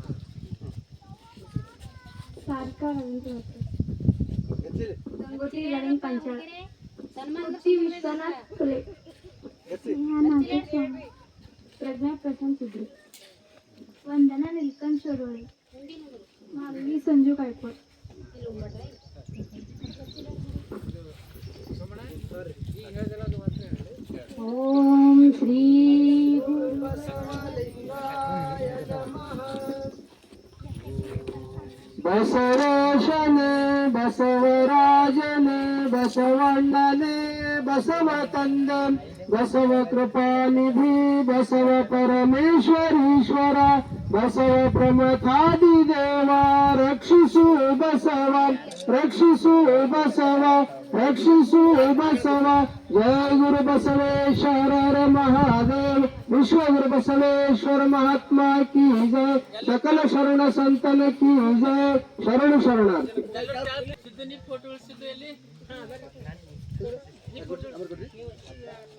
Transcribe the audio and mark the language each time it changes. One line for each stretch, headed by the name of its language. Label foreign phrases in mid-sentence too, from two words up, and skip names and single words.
Marathi: सारिका रवींद्र गंगोत्री रनिंग पंचायत विश्वनाथ फुले स्नेहा नागेश स्वामी प्रज्ञा प्रशांत सुद्रे वंदना नीलकंठ शोरोळे मालवी संजू गायकवाड ओम श्री
Kannada: ಬಸವೇಶನೇ ಬಸವರಾಜನೇ ಬಸವಣ್ಣನೇ ಬಸವ ತಂದ ಬಸವ ಕೃಪಾನಿಧಿ ಬಸವ ಪರಮೇಶ್ವರೀಶ್ವರ ಬಸವ ಪ್ರಮಥಾದಿ ದೇವ ರಕ್ಷಿಸು ಬಸವ ರಕ್ಷಿಸು ಬಸವ ರಕ್ಷಿಸು ಬಸವ ಜಯ ಗುರು ಬಸವೇಶ್ವರ ಮಹಾದೇವ
Hindi: विश्व गुरु बसवेश्वर महात्मा की जय सकल शरण संतन की जय शरण शरणार्थी